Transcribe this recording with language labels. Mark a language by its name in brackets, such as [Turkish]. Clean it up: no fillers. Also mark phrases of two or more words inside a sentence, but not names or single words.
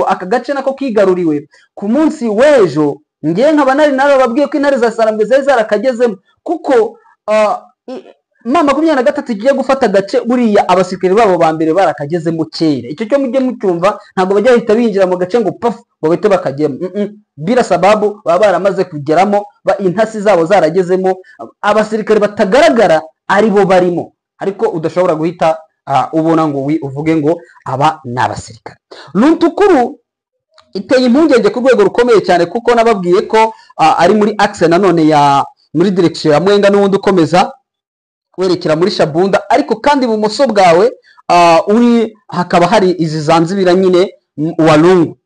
[Kinyarwanda] Aka gace nako kigaruriwe ku munsi w'ejo. Ngiye nkaba narababwiye ko intare za Sarambwe zari zarakagezemo, kuko ma 23 igiye gufata agace, buriya abasirikare babo ba mbere barakagezemo kera. Icyo cyo mujye mucyumva, ntabwo bajya bahita binjira mu gace ngo paf ngo bahite bakagemo. [Swahili] Bila sababu [Kinyarwanda] baba baramaze kugeramo, intasi zabo zaragezemo, abasirikare batagaragara ari bo barimo, ariko udashobora guhita ubona ngo uvuge ngo aba ni abasirikare. Luntukuru iteye impungenge ku rwego rukomeye cyane, kuko nababwiye ko ari muri axe nanone ya muri direction ya Mwenga, n'ubundi ukomeza werekera muri Shabunda, ariko kandi ibumoso bwawe uri hakaba hari izi Zanzibira nyine Walungu.